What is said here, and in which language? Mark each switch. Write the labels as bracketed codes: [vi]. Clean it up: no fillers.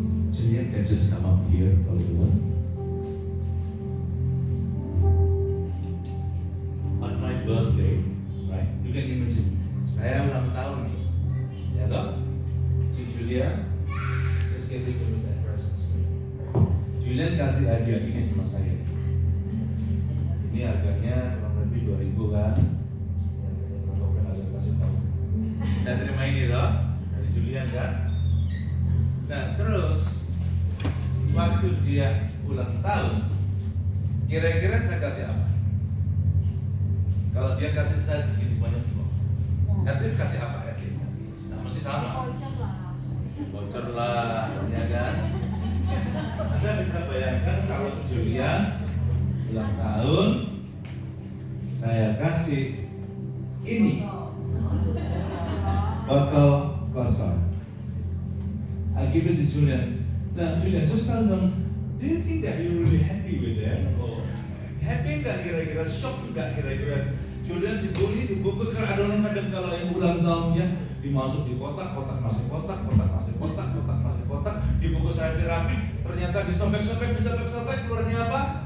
[en] Julian can just come up here [id] kalau [en] you want. On my birthday, right? You can imagine. [id] Saya ulang tahun nih, ya toh? [en] Si Julian, just give it to me that present. [id] Julian kasih hadiah ini sama saya. Ini harganya kurang lebih 2.000 kan? Harganya berapa? Nggak usah kasih tahu. Saya terima ini toh dari Julian kan? Nah terus waktu dia ulang tahun, kira-kira saya kasih apa? Kalau dia kasih saya segini banyak kok, [en] at least [id] kasih apa? [en] At least, [id] nah, mesti sama. Voucher lah, ya kan? Nah, saya bisa bayangkan kalau Julian ulang tahun, saya kasih ini botol kosong. [en] I give it to Julian. Nah, Julian, just tell them, do you think that you're really happy with that? Or happy [id] nggak kira-kira? [en] Shock [id] nggak kira-kira? Julian ini dibungkus kan adonan kadang kalau yang ulang tahunnya dimasuk di kotak, kotak masuk kotak, kotak masuk kotak, kotak masuk kotak, dibungkus rapi, ternyata disobek-sobek, keluarnya apa?